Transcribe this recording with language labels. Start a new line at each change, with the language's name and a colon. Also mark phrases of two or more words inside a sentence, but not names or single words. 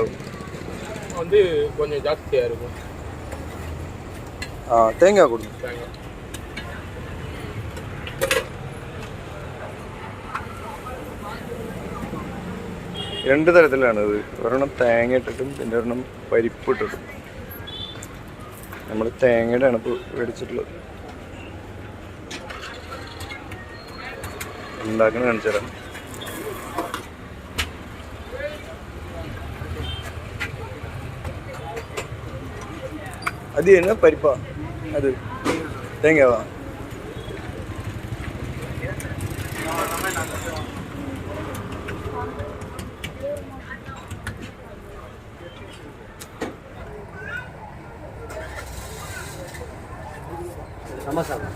Tamil: வந்து கொஞ்சம் ஜாஸ்தியா இருக்கும். தேங்காய் கொடுங்க.
Malayalam: രണ്ട് തരത്തിലാണ് ഇത്. ഒരെണ്ണം തേങ്ങ ഇട്ടിട്ടും പിന്നെ ഒരെണ്ണം പരിപ്പ് ഇട്ടിട്ടും. നമ്മൾ തേങ്ങയുടെ ആണ് ഇപ്പോൾ മേടിച്ചിട്ടുള്ളത്. ഉണ്ടാക്കുന്ന കാണിച്ചു തരാം.
Tamil: அது என்ன பரிப்பா? அது தேங்காவா? சமோசா.